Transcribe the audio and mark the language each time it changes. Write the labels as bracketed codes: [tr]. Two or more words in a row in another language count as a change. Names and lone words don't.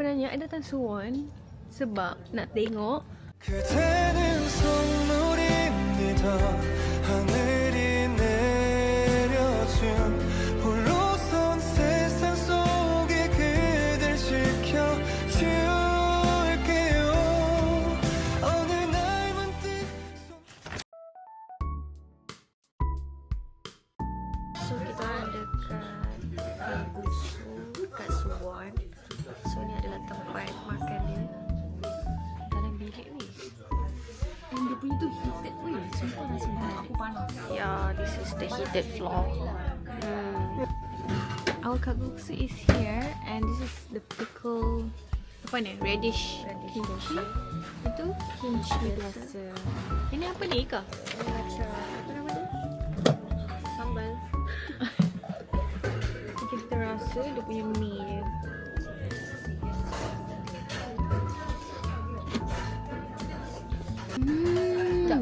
[ms] nak datang Suwon sebab nak tengok [ko] 그대는 선물입니다. 하늘이 내려준 홀로선 세상 속에 그댈 지켜줄게요. 어느 날 문득 [ms] So kita orang dekat kalguksu kat Suwon. So ni adalah tempat makan dia. Dalam bilik ni. And dia punya tu heated weh. Sumpah lah sumpah. Aku panas. [en] Yeah, this is the heated floor. Our kalguksu is here and this is the pickle. [ms] Apa ni? [en] Radish kimchi. [ms] Itu kimchi biasa. Ini apa ni Ika? Apa nama dia? Sambal. Kita rasa dia punya mie dia. Sekejap.